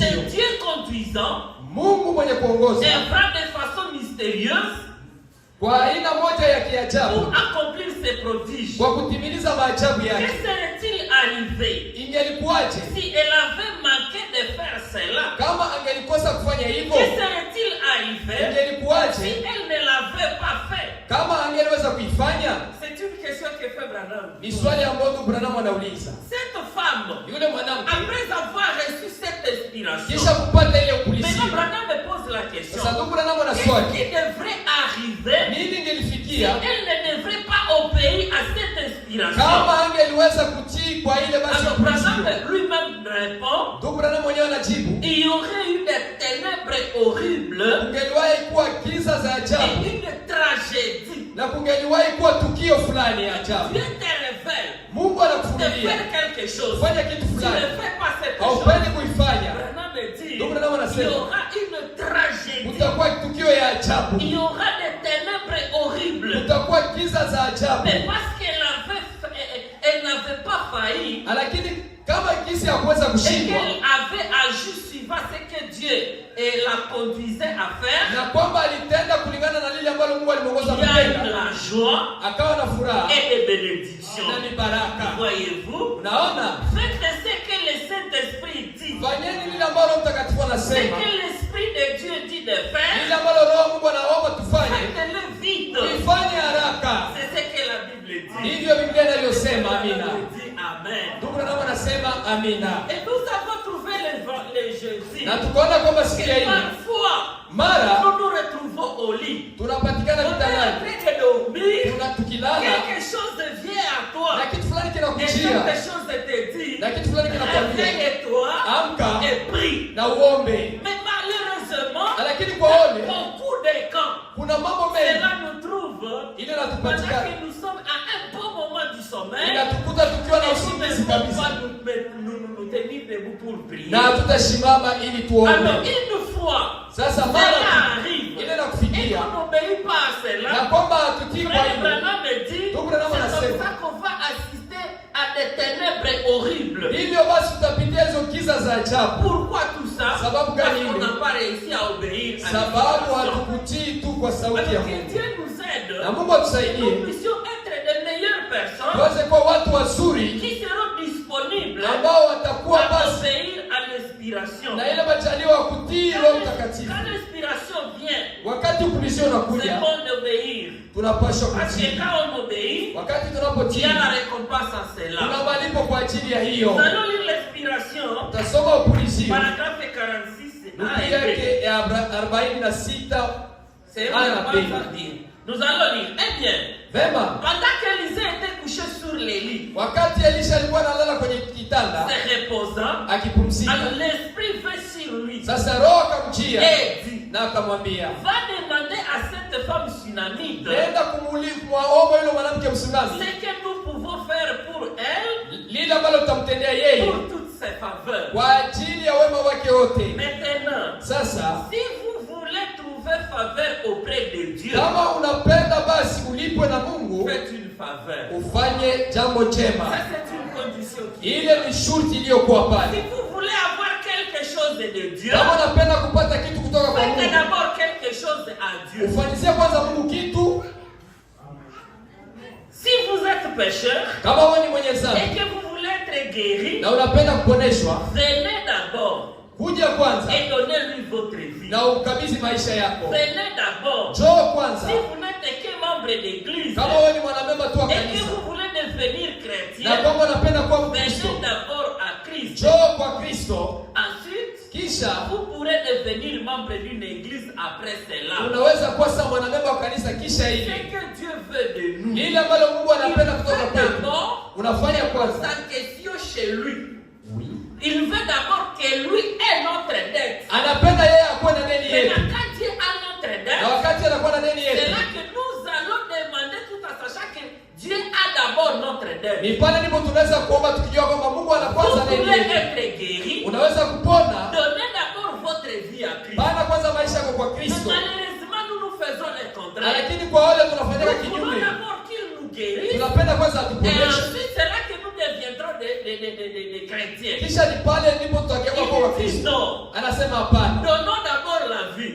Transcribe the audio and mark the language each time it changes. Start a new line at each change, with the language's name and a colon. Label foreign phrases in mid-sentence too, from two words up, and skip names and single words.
French: C'est Dieu conduisant
Swahili: Mungu mwenye kuongoza
French: et vraiment de façon mystérieuse
Swahili: kwa aina moja ya
French: pour
Swahili: kiajabu,
French: accomplir ses prodiges.
Swahili: kwa kutimiliza maajabu
French: Que
Swahili: yake.
French: serait-il arrivé
Swahili: Ingelikuwaje
French: si elle avait manqué de faire cela?
Swahili: kama angelikosa kufanya hivyo?
French: Que serait-il arrivé si
Swahili: Ingelikuwaje
French: elle ne l'avait pas fait?
Swahili: kama angeliweza kuifanya?
French: C'est une question que fait Branham.
Swahili: Ni swali ambalo ndugu Branham anauliza.
French: Cette femme,
Swahili: Yule mwanamke
French: après avoir reçu cette inspiration,
Swahili: kisha kupata ile
French: maintenant
Swahili: upulizio,
French: Branham me pose la question.
Swahili: sasa ndugu Branham ana
French: Qu'est-ce
Swahili: swali,
French: qui devrait arriver
Swahili: nini
French: si
Swahili: ingelifikia
French: elle ne devrait pas obéir à cette inspiration?
Swahili: kama angeliweza kutii kwa ile basi
French: Alors
Swahili: upulizio?
French: Branham lui-même répond,
Swahili: Ndugu Branham mwenyewe anajibu,
French: il y aurait eu des ténèbres horribles
Swahili: kungeliwahi kuwa giza za
French: et
Swahili: ajabu
French: une tragédie.
Swahili: na kungeliwahi kuwa tukio fulani ya ajabu.
French: Dieu te révèle
Swahili: Mungu
French: de
Swahili: anakufunulia
French: faire quelque chose.
Swahili: kufanya kitu
French: Tu ne
Swahili: fulani,
French: fais pas cette chose.
Swahili: haupendi kuifanya,
French: Branham me dit,
Swahili: Ndugu Branham
French: il y
Swahili: anasema
French: aura une tragédie.
Swahili: utakuwa tukio ya ajabu,
French: Il y aura des ténèbres horribles.
Swahili: utakuwa giza za ajabu.
French: Mais parce elle n'avait pas failli
Swahili: Lakini kama kisi ya kuweza
French: et
Swahili: kushindwa
French: qu'elle avait agi suivant ce que Dieu la conduisait à faire,
Swahili: na kwamba alitenda kulingana na lile ambalo Mungu alimwongoza
French: il y a eu
Swahili: kutenda,
French: la joie
Swahili: akawa na furaha
French: et des bénédictions.
Swahili: na ni baraka.
French: Voyez-vous?
Swahili: Unaona,
French: Faites ce que le Saint-Esprit dit.
Swahili: fanyeni lile ambalo Mtakatifu
French: Ce
Swahili: anasema,
French: que l'Esprit de Dieu dit de
Swahili: lile
French: faire,
Swahili: ambalo Roho Mungu anaomba tufanye,
French: faites-le vite.
Swahili: ifanye haraka.
French: C'est ce que la Bible dit.
Swahili: Ndivyo Biblia inavyosema. Amina.
French: Dit Amen.
Swahili: Ndugu Branham anasema amina,
French: Et nous avons trouvé les Jésus.
Swahili: na tukaona kwamba siku ya
French: Que
Swahili: hii
French: parfois,
Swahili: mara
French: nous nous retrouvons au lit.
Swahili: tunapatikana
French: On est en
Swahili: kitandani,
French: train de dormir.
Swahili: tukilala
French: Quelque chose vient à toi.
Swahili: na kitu fulani
French: Et
Swahili: kinakujia
French: quelque chose te dit.
Swahili: na kitu fulani kinakwambia
French: Réveille-toi
Swahili: amka
French: et prie.
Swahili: na uombe.
French: Mais malheureusement,
Swahili: Lakini kwa ole
French: beaucoup de cas,
Swahili: kuna mambo mengi
French: cela nous trouve
Swahili: ile
French: pendant
Swahili: natupatikana,
French: que nous sommes à un bon moment du sommeil.
Swahili: inatukuta tukiwa na
French: Et nous
Swahili: usingizi
French: ne pouvons
Swahili: kabisa,
French: pas nous tenir debout pour prier.
Swahili: na tutasimama ili
French: Alors,
Swahili: tuombe.
French: une fois,
Swahili: Sasa
French: cela
Swahili: mara
French: arrive
Swahili: ile
French: et
Swahili: nakufikia
French: qu'on n'obéit pas à
Swahili: na
French: cela,
Swahili: kwamba hatutii kwa
French: Frère
Swahili: hilo,
French: Branham me dit, c'est
Swahili: Ndugu Branham
French: comme
Swahili: anasema,
French: ça qu'on va assister à des ténèbres horribles.
Swahili: hivyo basi tutapitia hizo giza za ajabu.
French: Pourquoi tout ça?
Swahili: Sababu
French: Parce
Swahili: gani
French: qu'on
Swahili: hilo?
French: n'a pas réussi à obéir à
Swahili: Sababu
French: l'inspiration.
Swahili: hatukutii tu kwa sauti ya
French: Alors que
Swahili: Mungu.
French: Dieu nous aide,
Swahili: Na Mungu
French: nous
Swahili: atusaidie
French: puissions être de meilleures personnes
Swahili: tuweze kuwa watu wazuri
French: qui seront disponibles
Swahili: ambao watakuwa
French: à
Swahili: basi
French: obéir à l'inspiration.
Swahili: na ile majaliwa ya kutii Roho Mtakatifu.
French: Quand l'inspiration vient,
Swahili: Wakati upulizio
French: c'est
Swahili: unakuja,
French: bon d'obéir.
Swahili: tunapaswa
French: Parce que
Swahili: kutii.
French: quand on obéit,
Swahili: Wakati
French: il y
Swahili: tunapotii,
French: a la récompense à cela.
Swahili: kuna malipo kwa ajili ya hiyo.
French: Nous allons lire l'inspiration,
Swahili: Utasoma upulizio
French: paragraphe 46.
Swahili: Biblia yake ya 46
French: C'est
Swahili: aya
French: une
Swahili: na
French: base
Swahili: mbili.
French: à dire. Nous allons lire. Eh bien,
Swahili: Vema,
French: pendant qu'Élisée était couché sur les lits,
Swahili: wakati Elisha alikuwa analala kwenye kitanda
French: se reposant,
Swahili: akipumzika,
French: alors l'Esprit vint sur lui
Swahili: sasa Roho akamjia
French: et dit,
Swahili: na akamwambia,
French: va demander à cette femme sunamite
Swahili: nenda kumwomba yule mwanamke
French: ce
Swahili: Msunami
French: que nous pouvons faire pour elle,
Swahili: lile ambalo tutamtendea yeye
French: pour toutes ses faveurs.
Swahili: kwa ajili ya wema wake wote.
French: Maintenant,
Swahili: Sasa
French: si vous voulez trouver faveur auprès de Dieu,
Swahili: kama unapenda basi ulipwe na Mungu,
French: faites une faveur.
Swahili: ufanye jambo
French: Ça,
Swahili: jema.
French: c'est une condition.
Swahili: Ile ni shurti iliyokuwa
French: Si
Swahili: pale.
French: vous voulez avoir quelque chose de Dieu,
Swahili: Kama unapenda kupata kitu kutoka kwa
French: faites
Swahili: Mungu,
French: d'abord quelque chose à Dieu.
Swahili: ufanyizie kwanza Mungu kitu.
French: Si vous êtes pécheur
Swahili: Kama wewe ni mwenye dhambi
French: et que vous voulez être guéri,
Swahili: na unapenda kuponeshwa,
French: venez d'abord
Swahili: kuja kwanza
French: et donnez-lui votre vie.
Swahili: na ukabidhi maisha yako.
French: Venez d'abord.
Swahili: Njoo kwanza.
French: Si vous n'êtes que membre d'église
Swahili: Kama wewe ni mwanamemba tu wa
French: et que
Swahili: kanisa
French: vous voulez devenir
Swahili: na
French: chrétien,
Swahili: kwamba unapenda kuwa Mkristo,
French: venez d'abord à Christ.
Swahili: njoo kwa Kristo,
French: Ensuite,
Swahili: kisha
French: vous pourrez devenir membre d'une église après cela.
Swahili: unaweza kuwa sasa mwanamemba wa kanisa kisha
French: Ce
Swahili: hivi.
French: que Dieu veut de nous,
Swahili: Ile ambalo Mungu
French: il
Swahili: anapenda kutoka
French: veut
Swahili: kwetu.
French: d'abord
Swahili: Unafanya kwanza.
French: sa question chez lui. Il veut d'abord que lui ait notre dette.
Swahili: Anapenda yeye akuwe na deni
French: Mais
Swahili: yetu.
French: quand Dieu a notre
Swahili: Na
French: dette,
Swahili: wakati anakuwa na deni
French: c'est
Swahili: yetu,
French: là que nous allons demander tout en sachant que Dieu a d'abord notre dette.
Swahili: ni pale ndipo tunaweza kuomba tukijua kwamba Mungu ana
French: Vous
Swahili: kwanza deni
French: voulez
Swahili: yetu.
French: être guéri,
Swahili: Unaweza kupona
French: donnez d'abord votre vie à Christ.
Swahili: bana kwanza maisha yako kwa
French: Mais
Swahili: Kristo.
French: malheureusement, nous faisons le contraire.
Swahili: Lakini kwa wale tunafanyika
French: Nous voulons
Swahili: kinyume.
French: d'abord qu'il nous guérisse.
Swahili: Tunapenda kwanza
French: Et
Swahili: atuponeshe.
French: ensuite, c'est là que nous deviendrons des chrétiens.
Swahili: Kisha ni pale ndipo tutageuka kwa
French: Il dit
Swahili: Kristo.
French: non.
Swahili: Anasema hapana.
French: Donnons d'abord la vie.